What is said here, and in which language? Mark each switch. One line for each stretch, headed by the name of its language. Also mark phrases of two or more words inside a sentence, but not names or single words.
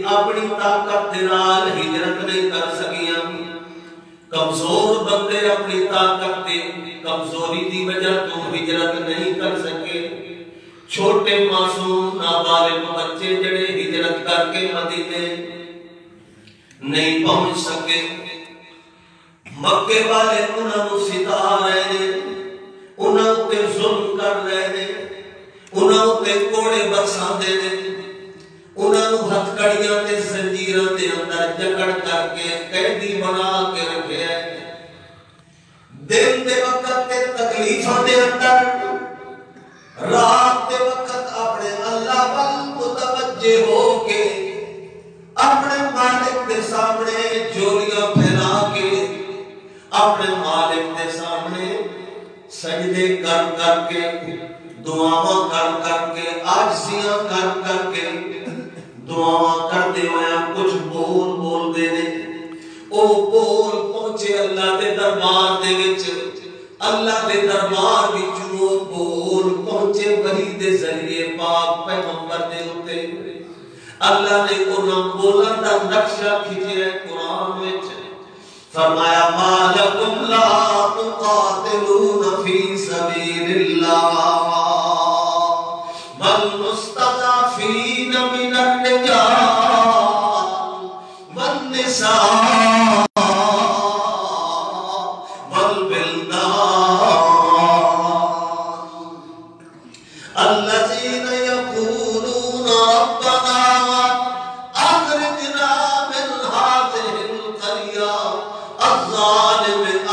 Punjabi: اپنی طاقت دے نال ہجرت نہیں کر سکیاں، کمزور بندے اپنی طاقت تے کمزوری دی وجہ تو ہجرت نہیں کر سکے، چھوٹے معصوم نابالغ بچے جڑے ہجرت کر کے مدینے نہیں پہنچ سکے. مکے والے انہاں نوں ستا رہے نے، انہاں تے ظلم کر رہے نے، انہاں تے کوڑے برساندے نے، انہاں نوں ہتھ کڑیاں تے زنجیراں دے اندر جکڑ کر کے قیدی بنا کے رکھے ہے. دن دے وقت تے تکلیفاں دے اندر، رات دے وقت اپنے اللہ وال متوجہ ہو کے اپنے مالک دے سامنے جولیاں پھیلا کے اپنے مالک دے سامنے سجدے کر کر کے دعاواں کر کے عاجزیاں کر کے دعاواں کرتے ہوئے کچھ بول دے نے. او بول پہنچے اللہ دے دربار دے وچ، اللہ دے دربار وچ وہ بول پہنچے وحی دے ذریعے پاک پیغمبر دے اوتے. اللہ نے انہاں بولن دا نقشہ کھچیا قرآن وچ، فرمایا
Arabic: ما لکم لا تقاتلون فی سبیل اللہ والمستضعفین من الرجال والنساء والولدان الذین یقولون ربنا اخرجنا من هذه القرية الظالم